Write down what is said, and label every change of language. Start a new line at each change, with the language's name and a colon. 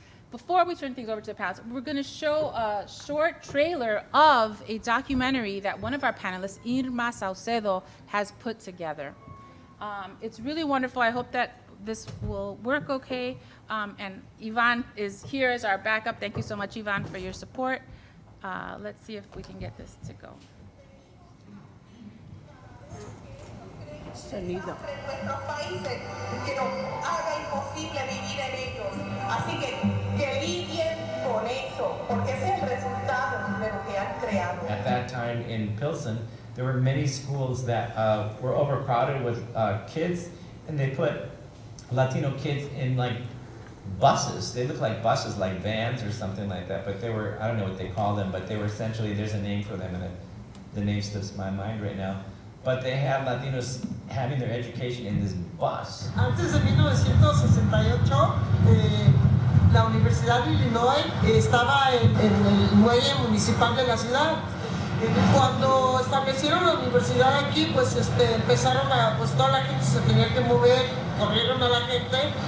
English: Before we turn things over to the panelists, we're going to show a short trailer of a documentary that one of our panelists, Irma Saucedo, has put together. It's really wonderful. I hope that this will work okay. And Ivan is here as our backup. Thank you so much, Ivan, for your support. Let's see if we can get this to go.
Spanish: Sonido. Nuestros países que nos haga imposible vivir en ellos. Así que lidien con eso, porque ese es el resultado de lo que han creado.
English: At that time in Pilsen, there were many schools that were overcrowded with kids, and they put Latino kids in like buses. They looked like buses, like vans or something like that, but they were, I don't know what they call them, but they were essentially, there's a name for them, and the name slips my mind right now. But they had Latinos having their education in this bus.
Spanish: Antes de 1968, la Universidad de Illinois estaba en el muelle municipal de la ciudad. Cuando establecieron la universidad aquí, pues empezaron pues toda la gente se tenía que mover, corrieron a la gente.